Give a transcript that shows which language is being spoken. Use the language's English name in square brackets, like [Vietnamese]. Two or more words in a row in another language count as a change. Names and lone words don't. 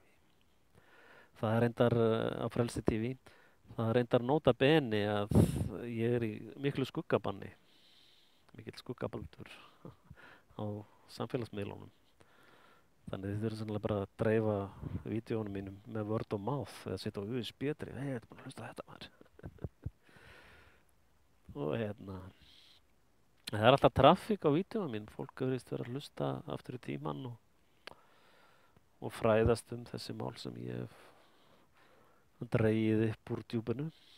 [Icelandic] Það er reyndar á Frelsi TV, það er reyndar nota bene að ég er í miklu skuggabanni, mikill skuggabaldur á samfélagsmiðlunum. Þannig þið þurfum sannlega bara að dreifa vídeónum mínum með [English] word of mouth [Icelandic] eða setja á USB-drif. Hei, þetta er bara að hlusta á þetta maður. Og það er alltaf traffík á vídeónum mín. Fólk verðist vera að hlusta aftur í tímann og fræðast um þessi mál sem ég hef dregið upp úr djúpinu.